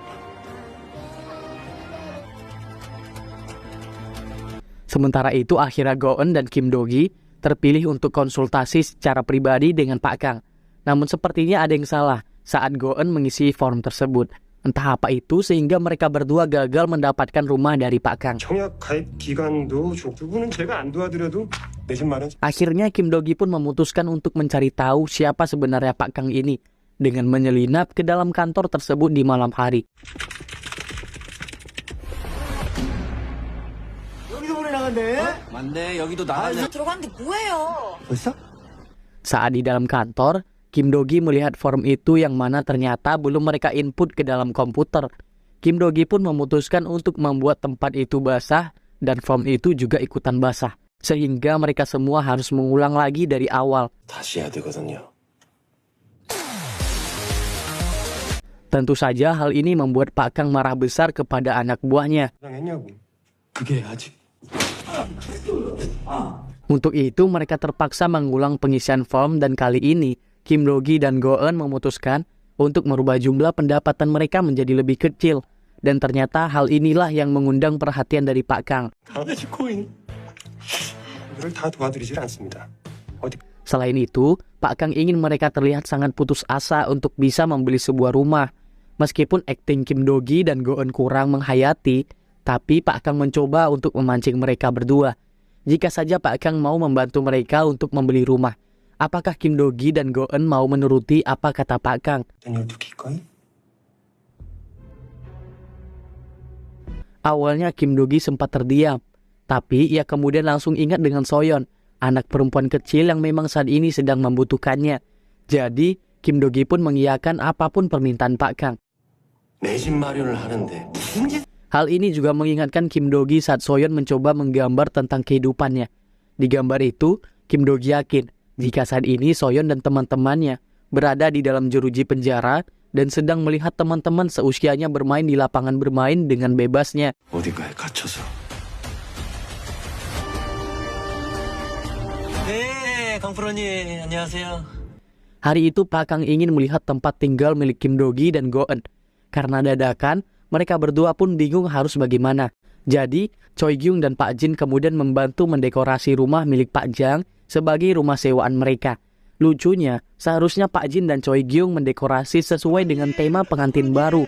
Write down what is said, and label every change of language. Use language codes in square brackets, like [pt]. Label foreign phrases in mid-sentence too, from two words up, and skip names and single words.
[id] Sementara itu, akhirnya Go-eun dan Kim Do-gi terpilih untuk konsultasi secara pribadi dengan Pak Kang. Namun sepertinya ada yang salah saat Go-eun mengisi form tersebut. Entah apa itu sehingga mereka berdua gagal mendapatkan rumah dari Pak Kang. [ko] 청약 가입 기간도 두 분은 제가 안 도와드려도 내 집 마련. [id] Akhirnya Kim Do-gi pun memutuskan untuk mencari tahu siapa sebenarnya Pak Kang ini dengan menyelinap ke dalam kantor tersebut di malam hari. [ko] 맞네, 여기도 나갔네. 들어갔는데 뭐예요? [id] Saat di dalam kantor, Kim Do-gi melihat form itu yang mana ternyata belum mereka input ke dalam komputer. Kim Do-gi pun memutuskan untuk membuat tempat itu basah dan form itu juga ikutan basah. Sehingga mereka semua harus mengulang lagi dari awal. [ko] 다시 해야 되거든요. [id] Tentu saja hal ini membuat Pak Kang marah besar kepada anak buahnya. [ko] 했냐고. 그게 아직 [id] Untuk itu mereka terpaksa mengulang pengisian form dan kali ini Kim Do-gi dan Go-eun memutuskan untuk merubah jumlah pendapatan mereka menjadi lebih kecil. Dan ternyata hal inilah yang mengundang perhatian dari Pak Kang. [ko] 코인. 이걸 다 도와드리질 않습니다. 어디 [id] Selain itu, Pak Kang ingin mereka terlihat sangat putus asa untuk bisa membeli sebuah rumah. Meskipun akting Kim Do-gi dan Go-eun kurang menghayati, tapi Pak Kang mencoba untuk memancing mereka berdua. Jika saja Pak Kang mau membantu mereka untuk membeli rumah, apakah Kim Do-gi dan Go-eun mau menuruti apa kata Pak Kang? [ko] 일도 기꺼이? [id] Awalnya Kim Do-gi sempat terdiam, tapi ia kemudian langsung ingat dengan Soyeon, anak perempuan kecil yang memang saat ini sedang membutuhkannya. Jadi, Kim Do-gi pun mengiyakan apapun permintaan Pak Kang. [ko] 내 집 마련을 하는데 무슨 짓? [id] Hal ini juga mengingatkan Kim Do-gi saat Soyeon mencoba menggambar tentang kehidupannya. Di gambar itu, Kim Do-gi yakin jika saat ini Soyeon dan teman-temannya berada di dalam jeruji penjara dan sedang melihat teman-teman seusianya bermain di lapangan bermain dengan bebasnya. [ko] 어디가에 갇혀서 네, 강프로님, 안녕하세요. [id] Hari itu Pak Kang ingin melihat tempat tinggal milik Kim Do-gi dan Go-eun. Karena dadakan, mereka berdua pun bingung harus bagaimana. Jadi, Choi Gyung dan Pak Jin kemudian membantu mendekorasi rumah milik Pak Jang sebagai rumah sewaan mereka. Lucunya, seharusnya Pak Jin dan Choi Gyung mendekorasi sesuai dengan tema pengantin baru.